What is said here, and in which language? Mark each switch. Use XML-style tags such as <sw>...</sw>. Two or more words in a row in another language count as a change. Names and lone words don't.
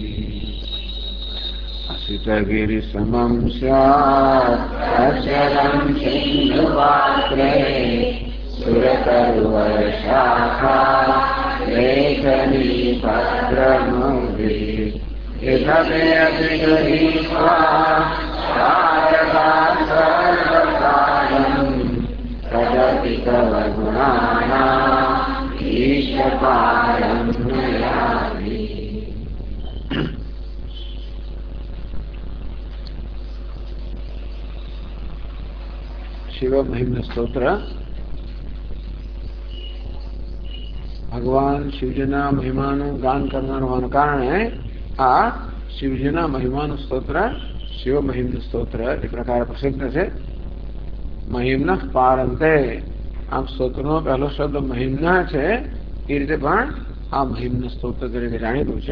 <sa>असितगिरिसमं स्यात् अचलं सिन्धुपात्रे सुरतरुवर्षाखा लेखनी भद्रमुभिः इदमे अतिगृहीत्वा सारदात् सर्वकालं तदपि तव गुणानाम् ईशपारं नयामि। शिव महिम्न स्तोत्र।</sa> <gu>ભગવાન શિવજીના મહિમાનું ગાન કરનાર હોવાના કારણે આ શિવજીના મહિમાનું સ્તોત્ર શિવ મહિમ્ન સ્તોત્ર એ પ્રકારે પ્રસિદ્ધ છે. મહિમ્ન પારંતે આમ સ્તોત્રનો પહેલો શબ્દ મહિમ્ન છે એ રીતે પણ આ મહિમ્ન સ્તોત્ર તરીકે જાણીતું છે.</gu>